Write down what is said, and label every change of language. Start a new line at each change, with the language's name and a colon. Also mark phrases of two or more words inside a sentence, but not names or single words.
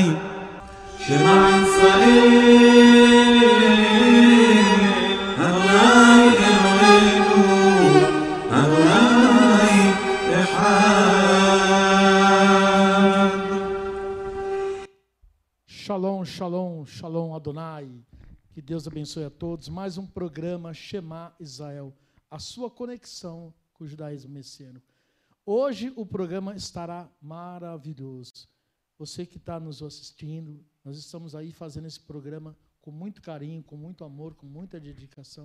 Hebrew: שמע ישראל ה' אלוהינו ה' אחד. שלום, שלום, שלום ה.
Portuguese: Que Deus abençoe a todos. Mais um programa Shema Israel, a sua conexão com o judaísmo messiânico. Hoje o programa estará maravilhoso. Você que está nos assistindo, nós estamos aí fazendo esse programa com muito carinho, com muito amor, com muita dedicação.